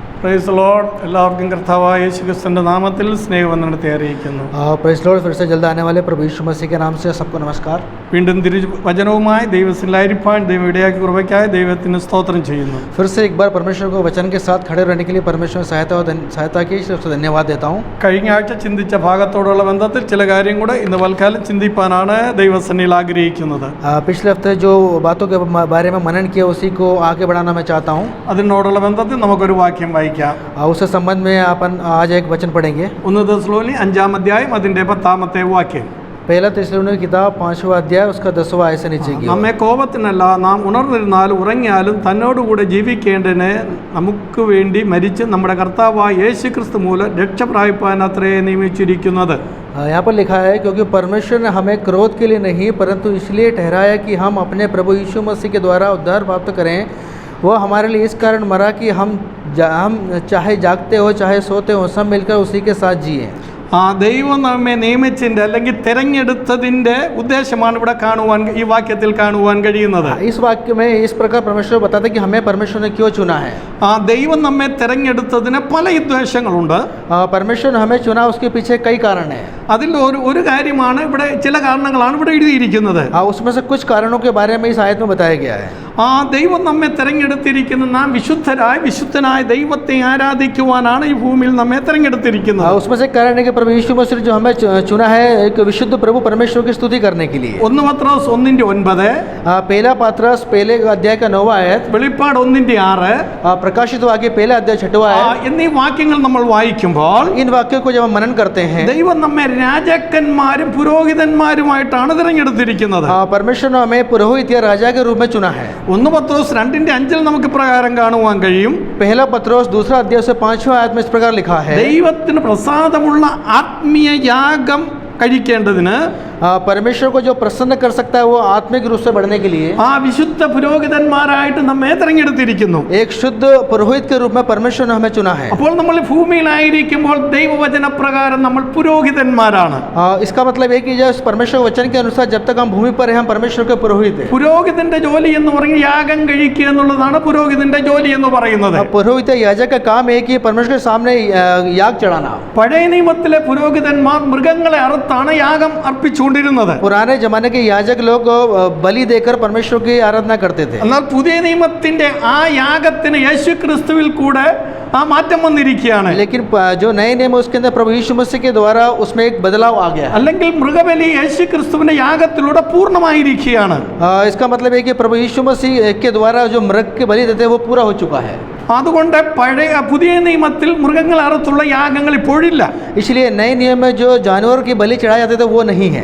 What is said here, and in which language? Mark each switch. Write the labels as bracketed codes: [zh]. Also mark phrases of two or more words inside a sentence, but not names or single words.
[en] Praise Lord. [ml] എല്ലാവർക്കും കർത്താവായ യേശുക്രിസ്തുവിന്റെ നാമത്തിൽ സ്നേഹവന്ദനത്തെ അറിയിക്കുന്നു. [en] Praise Lord. [hi] फिर से जल्द आने वाले प्रभु यीशु मसीह के नाम से सबको नमस्कार. [ml] വീണ്ടും തിരുവചനവുമായി ദൈവത്തിലായിരിക്കാൻ ദൈവം ഇടയാക്കി കൃപയ്ക്കായി ദൈവത്തിന് സ്തോത്രം ചെയ്യുന്നു. [hi] फिर से एक बार परमेश्वर को वचन के साथ खड़े रहने के लिए परमेश्वर सहायता की उसको धन्यवाद देता हूँ. [ml] കഴിഞ്ഞ ആഴ്ച ചിന്തിച്ച ഭാഗത്തോടുള്ള ബന്ധത്തിൽ ചില കാര്യം കൂടെ ഇന്ന് വൽക്കാലം ചിന്തിപ്പാനാണ് ദൈവസന്നിധിയിൽ ആഗ്രഹിക്കുന്നത്. [hi] पिछले हफ्ते जो बातों के बारे में मनन किया उसी को आगे बढ़ाना मैं चाहता हूँ. [ml] അതിനോടുള്ള ബന്ധത്തിൽ നമുക്കൊരു വാക്യം വായിക്കാം. [hi] उससे संबंध में अपन आज एक वचन पढ़ेंगे. [ml] 1 തെസ്സലോനി 5-ാം അധ്യായം അതിന്റെ 10-ാമത്തെ വാക്യം. [hi] पहला തെസ്സലോനിക്യ किताब 5वां अध्याय उसका 10वां ऐसे नीचे की. [ml] നമ്മെ കോപത്തിനല്ല നാം ഉണർന്നിരുന്നാലും ഉറങ്ങിയാലും തന്നോടുകൂടെ ജീവിക്കേണ്ടതിന് നമുക്ക് വേണ്ടി മരിച്ച് നമ്മുടെ കർത്താവായ യേശുക്രിസ്തു മൂലം രക്ഷ പ്രാപിപ്പാൻ അത്രേ നിയമിച്ചിരിക്കുന്നത്. [hi] यहाँ पर लिखा है क्योंकि परमेश्वर ने हमें क्रोध के लिए नहीं परंतु इसलिए ठहराया कि हम अपने प्रभु यीशु मसीह के द्वारा उद्धार प्राप्त करें. वो हमारे लिए इस कारण मरा कि हम चाहे जागते हो चाहे सोते हो सब मिलकर उसी के साथ जिए. [ml] ദൈവം നമ്മെ നിയമിച്ചതിൻ്റെ അല്ലെങ്കിൽ തിരഞ്ഞെടുത്തതിൻ്റെ ഉദ്ദേശമാണ് ഇവിടെ കാണുവാൻ ഈ വാക്യത്തിൽ കാണുവാൻ കഴിയുന്നത്. [hi] इस वाक्य में इस प्रकार परमेश्वर बताते हैं कि हमें परमेश्वर ने क्यों चुना है. [ml] ദൈവം നമ്മെ തിരഞ്ഞെടുത്തതിന് പല ഉദ്ദേശങ്ങളുണ്ട്. [hi] परमेश्वर ने हमें चुना उसके पीछे कई कारण है. [ml] അതിൽ ഒരു കാര്യമാണ് ഇവിടെ ചില കാരണങ്ങളാണ് ഇവിടെ എഴുതിയിരിക്കുന്നത്. [hi] उसमें से कुछ कारणों के बारे में इस आयत में बताया गया है. [ml] ദൈവം നമ്മെ തിരഞ്ഞെടുത്തിരിക്കുന്ന നാം വിശുദ്ധനായ ദൈവത്തെ ആരാധിക്കുവാനാണ് ഈ ഭൂമിയിൽ നമ്മെ തിരഞ്ഞെടുത്തിരിക്കുന്നത്. [hi] उसमें से कारण है कि प्रभु यीशु मसीह जो हमें चुना है एक विशुद्ध प्रभु परमेश्वर की स्तुति करने के लिए. [ml] 1 പത്രോസ് 1:9, [hi] पहला पत्रस पहले अध्याय का 9वां आयत, [ml] വെളിപ്പാട് 1:6, [hi] प्रकाशित वाक्य पहला अध्याय 6वां आयत [ml] എന്നീ വാക്യങ്ങൾ നമ്മൾ വായിക്കുമ്പോൾ [hi] इन वाक्यों को जब हम मनन करते हैं [ml] ദൈവം നമ്മെ രാജാക്കന്മാരും പുരോഹിതന്മാരുമായിട്ടാണ് തിരഞ്ഞെടുത്തിരിക്കുന്നത്. [hi] परमेश्वर ने हमें पुरोहित या राजा के रूप में चुना है. [ml] 1 പത്രോസ് 2:5 നമുക്ക് പ്രകാരം കാണുവാൻ കഴിയും. [hi] पहला पत्रोस दूसरा अध्याय से 5वां आयत में इस प्रकार लिखा है. [ml] ദൈവത്തിന് പ്രസാദമുള്ള ആത്മീയ യാഗം കഴിക്കേണ്ടതിന് [hi] परमेश्वर को जो प्रसन्न कर सकता है वो आत्मिक रूप से बढ़ने के लिए [ml] വിശുദ്ധ പുരോഹിതന്മാരായിട്ട് നമ്മെ തിരഞ്ഞെടുത്തിരിക്കുന്നു. [hi] एक शुद्ध पुरोहित के रूप में परमेश्वर ने हमें चुना है. [ml] അപ്പോൾ നമ്മൾ ഭൂമിയിലായിരിക്കുമ്പോൾ ദൈവവചന പ്രകാരം നമ്മൾ പുരോഹിതന്മാരാണ്. [hi] इसका मतलब है कि जब परमेश्वर वचन के अनुसार जब तक हम भूमि पर हैं हम परमेश्वर के पुरोहित हैं. [ml] പുരോഹിതന്റെ ജോലി എന്ന് പറഞ്ഞാൽ യാഗം കഴിക്കുക എന്നുള്ളതാണ് പുരോഹിതന്റെ ജോലി എന്ന് പറയുന്നത്. [hi] पुरोहित याजक का काम है कि परमेश्वर के सामने याग चढ़ाना. [ml] പഴയ നിയമത്തിലെ പുരോഹിതന്മാർ മൃഗങ്ങളെ അറുത്താണ് യാഗം അർപ്പിച്ചു. [hi] पुराने जमाने के याजक लोग बलि देकर परमेश्वर की आराधना करते थे. [ml] എന്നാൽ പുതിയ നിയമത്തിന്റെ ആ യാഗത്തിന് യേശു ക്രിസ്തുവിൽ കൂടെ മാറ്റം വന്നിരിക്കുകയാണ്. [hi] लेकिन जो नए नियम है उसके अंदर प्रभु यीशु मसीह के द्वारा उसमें एक बदलाव आ गया. [ml] അല്ലെങ്കിൽ മൃഗബലി യേശു ക്രിസ്തുവിന്റെ യാഗത്തിലൂടെ പൂർണ്ണമായിരിക്കുകയാണ്. [hi] इसका मतलब है कि प्रभु यीशु मसीह के द्वारा जो मृग के बलि देते हैं वो पूरा हो चुका है. [ml] അതുകൊണ്ട് പുതിയ നിയമത്തിൽ മൃഗങ്ങൾ അറുത്തുള്ള യാഗങ്ങൾ ഇപ്പോഴില്ല. [hi] इसलिए नए नियम में जो जानवर की बलि चढ़ाए जाते थे वो नहीं है.